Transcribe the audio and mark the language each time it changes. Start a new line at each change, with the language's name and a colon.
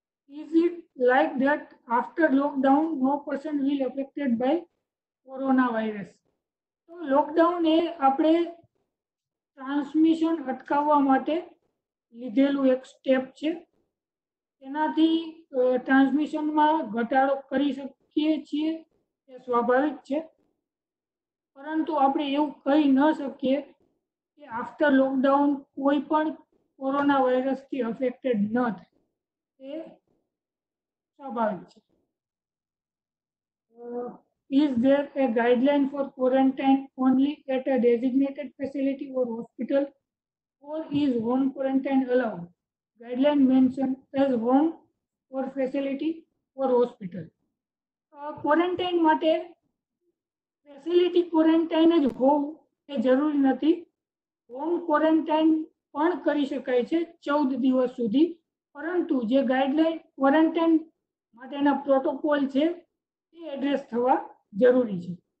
English: Is it like that after lockdown no person will affected by coronavirus?
Gujarati: તો lockdown એ આપણે transmission અટકાવવા માટે લીધેલું એક સ્ટેપ છે. એનાથી ટ્રાન્સમિશનમાં ઘટાડો કરી શકીએ છીએ, એ સ્વાભાવિક છે, પરંતુ આપણે એવું કહી ન શકીએ કે આફ્ટર લોકડાઉન કોઈ પણ કોરોના વાયરસથી અફેક્ટેડ ન થાય, એ સ્વાભાવિક છે.
English: Is there a guideline for quarantine only at a designated facility or hospital, or is home quarantine allowed? Guideline mentioned as home or facility or hospital.
Gujarati: Quarantine માટે facility quarantine જ હોવું એ જરૂરી નથી. હોમ ક્વોરન્ટાઇન પણ કરી શકાય છે 14 દિવસ સુધી, પરંતુ જે ગાઈડલાઈન ક્વોરન્ટાઇન માટેના પ્રોટોકોલ છે એ એડ્રેસ થવા જરૂરી છે.